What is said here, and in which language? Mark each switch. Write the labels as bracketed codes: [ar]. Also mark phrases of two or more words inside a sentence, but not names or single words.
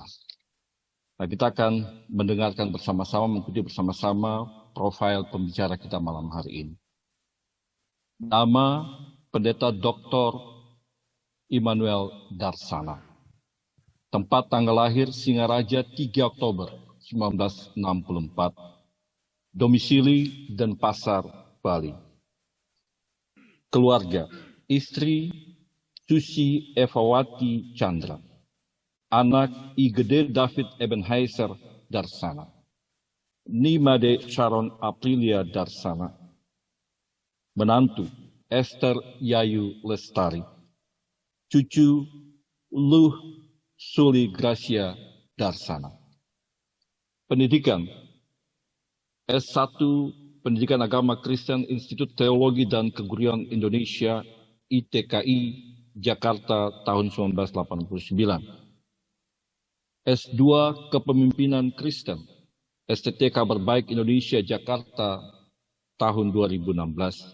[id] Nah, kita akan mendengarkan bersama-sama, mengikuti bersama-sama profil pembicara kita malam hari ini. Nama Pendeta Dr. Immanuel Darsana. Tempat tanggal lahir Singaraja 3 Oktober 1964. Domisili Denpasar, Bali. Keluarga, istri Susi Evawati Chandra. Anak Igede David Ebenheiser Darsana. Nimade Sharon Aprilia Darsana. Menantu Esther Yayu Lestari. Cucu Luh Suli Gracia Darsana. Pendidikan S1 Pendidikan Agama Kristen Institut Teologi dan Kegurian Indonesia ITKI Jakarta tahun 1989. S2 Kepemimpinan Kristen STT Kabar Baik Indonesia Jakarta tahun 2016.